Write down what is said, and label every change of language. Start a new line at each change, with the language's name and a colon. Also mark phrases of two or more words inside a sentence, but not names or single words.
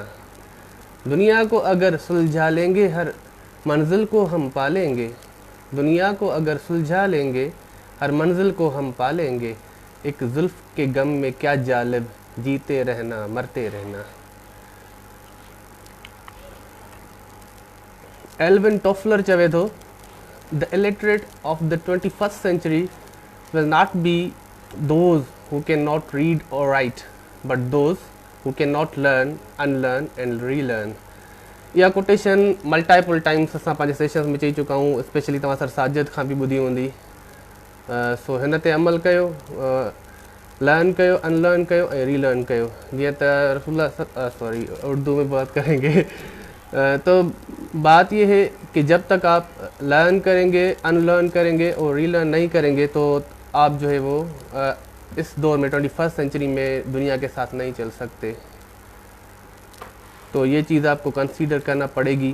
Urdu: دنیا کو اگر سلجھا لیں گے ہر منزل کو ہم پا لیں گے، دنیا کو اگر سلجھا لیں گے ہر منزل کو ہم پا لیں گے. ایک زلف کے غم میں کیا جالب، جیتے رہنا مرتے رہنا.
Sindhi: एल्विन टॉफलर चवे थो,
English: The illiterate of the 21st century will not be those who cannot read or write, but those who cannot learn, unlearn and relearn.
Sindhi: यह कोटेशन
English: multiple times
Sindhi: असां पंहिंजे सेशन्स में चई चुका हूँ, स्पेशली तव्हां सर साजिद खां बि ॿुधी हूंदी। सो हिन ते अमल कयो, लर्न कयो, अनलर्न कयो ऐं रीलर्न कयो। जीअं त
Urdu: रसूलुल्लाह سوری اردو میں بات کریں گے. تو بات یہ ہے کہ جب تک آپ لرن کریں گے، ان لرن کریں گے اور ری لرن نہیں کریں گے تو آپ جو ہے وہ اس دور میں 21st سنچری میں دنیا کے ساتھ نہیں چل سکتے. تو یہ چیز آپ کو کنسیڈر کرنا پڑے گی.